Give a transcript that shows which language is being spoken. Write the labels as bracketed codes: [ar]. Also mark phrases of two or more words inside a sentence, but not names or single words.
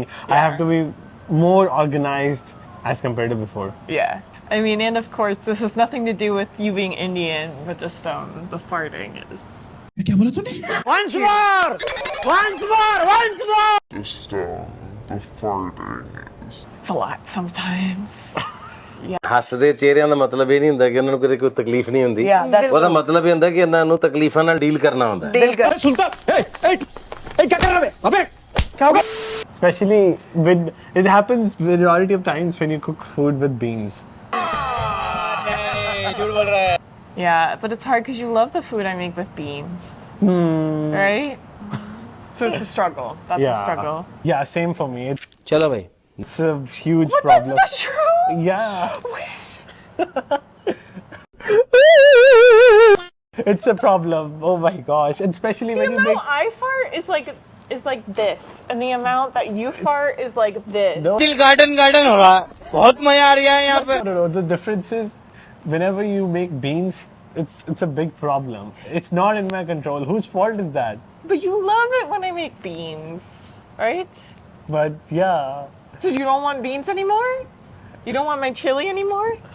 [en] I have to be more organized as compared to before. Yeah. I mean, and of course, this has nothing to do with you being Indian, but just the farting is. Once more! Once more! Once more! It's a lot sometimes. [pa] ਹੱਸਦੇ ਚਿਹਰਿਆਂ ਦਾ ਮਤਲਬ ਇਹ ਨਹੀਂ ਹੁੰਦਾ ਕਿ ਉਹਨਾਂ ਨੂੰ ਕੋਈ ਤਕਲੀਫ ਨਹੀਂ ਹੁੰਦੀ ਉਹਦਾ ਮਤਲਬ ਇਹ ਹੁੰਦਾ ਕਿ ਇਹਨਾਂ ਨੂੰ ਤਕਲੀਫਾਂ ਨਾਲ ਡੀਲ ਕਰਨਾ ਹੁੰਦਾ [en] Especially with it happens majority of times when you cook food with beans. Yeah, but it's hard because you love the food I make with beans. Right? So it's a struggle. That's a struggle. Yeah, same for me. [pa] ਚਲੋ ਭਾਈ [en] It's a huge But problem. that's not true! Yeah. It's a problem. Oh my gosh. And especially The when you amount make I fart is like this, and the amount that you fart is like this. No. [hi] गार्डन गार्डन हो रहा है बहुत मजा आ रहा है यहाँ पे [en] No, the difference is whenever you make beans, it's a big problem. It's not in my control. Whose fault is that? But you love it when I make beans, right? But yeah. So you don't want beans anymore? You don't want my chili anymore?